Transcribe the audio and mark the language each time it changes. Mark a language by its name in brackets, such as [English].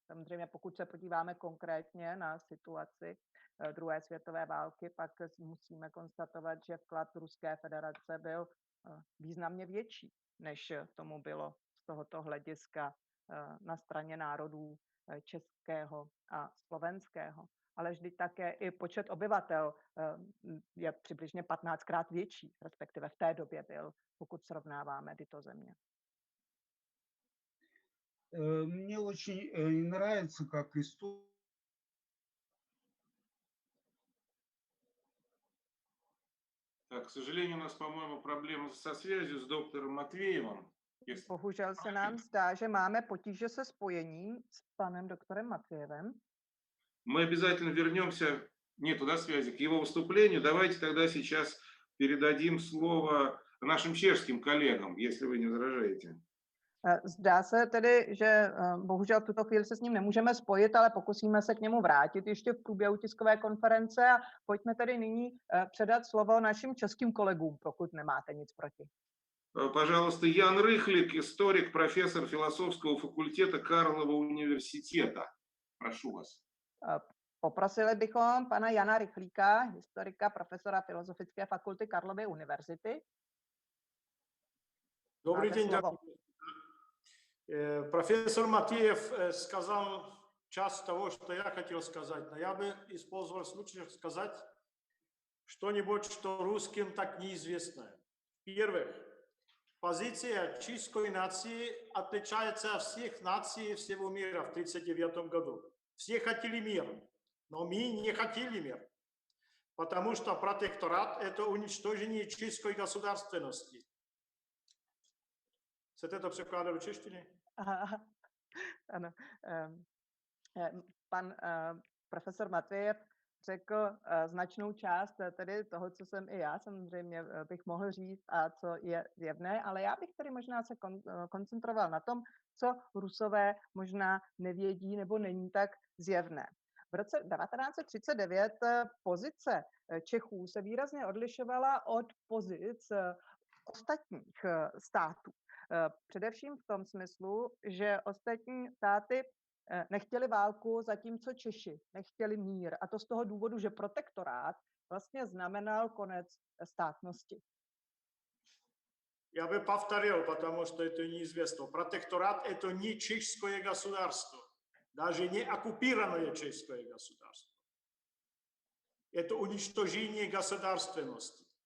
[Czech] Samozřejmě pokud se podíváme konkrétně na situaci druhé světové války, pak musíme konstatovat, že vklad Ruské federace byl významně větší, než tomu bylo z tohoto hlediska na straně národů českého a slovenského. Ale vždy také i počet obyvatel je přibližně 15krát větší, respektive v té době byl, pokud srovnáváme tyto země. [Russian] Мне очень нравится, как история. Так, к сожалению, у нас, по-моему, проблема со связью с доктором Матвеевым. [Czech] Bohužel se nám zdá, že máme potíže se spojením s panem doktorem Matvějevem. [Russian] Мы обязательно вернемся, нету, да, связи, к его выступлению. Давайте тогда сейчас передадим слово нашим чешским коллегам, если вы не возражаете. [Czech] Zdá se tedy, že bohužel v tuto chvíli se s ním nemůžeme spojit, ale pokusíme se k němu vrátit ještě v průběhu tiskové konference a pojďme tedy nyní předat slovo našim českým kolegům, pokud nemáte nic proti. [Russian] Пожалуйста, Ян Рыхлик, историк, профессор философского факультета Карлова университета. Прошу вас. [Czech] Poprosili bychom pana Jana Rychlíka, historika, profesora Filozofické fakulty Karlovy univerzity. [Russian] Добрый [Czech] Máte [Russian] день, [Czech] slovo. [Russian] профессор Матеев сказал часть того, что я хотел сказать, но я бы использовал случай сказать что-нибудь, что русским так неизвестно. Во-первых, позиция чешской нации отличается от всех наций всего мира в 1939 году. Все хотели мир, но мы не хотели мир, потому что протекторат – это уничтожение чешской государственности. [Czech] Chcete to překládat do češtiny? Ano. Pan profesor Matvějev řekl značnou část tedy toho, co jsem i já samozřejmě bych mohl říct a co je zjevné, ale já bych tedy možná se koncentroval na tom, co Rusové možná nevědí nebo není tak zjevné. V roce 1939 pozice Čechů se výrazně odlišovala od pozic ostatních států. Především v tom smyslu, že ostatní státy nechtěli válku, zatímco Češi nechtěli mír. A to z toho důvodu, že protektorát vlastně znamenal konec státnosti. [Russian] Я бы повторил, потому что это неизвестно. Протекторат – это не чешское государство, даже не оккупированное чешское государство. Это уничтожение государственности.